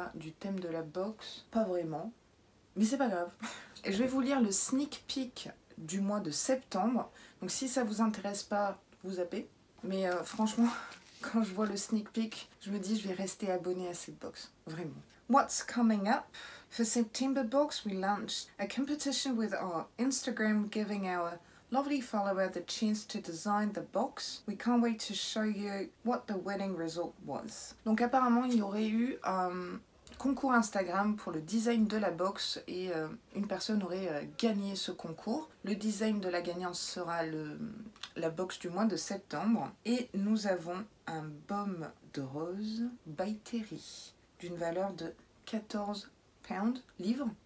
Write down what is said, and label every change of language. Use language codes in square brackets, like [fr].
[fr] du thème de la box? Pas vraiment. Mais c'est pas grave. Et je vais vous lire le sneak peek du mois de septembre. Donc si ça vous intéresse pas, vous zappez. Mais franchement, quand je vois le sneak peek, je me dis je vais rester abonnée à cette box. Vraiment. [en] What's coming up? For September box, we launched a competition with our Instagram giving our Lovely follower the chance to design the box. We can't wait to show you what the winning result was. [fr] Donc apparemment il y aurait eu un concours Instagram pour le design de la box et une personne aurait gagné ce concours. Le design de la gagnante sera la box du mois de septembre. Et nous avons un baume de rose by Terry d'une valeur de 14 pounds, livres.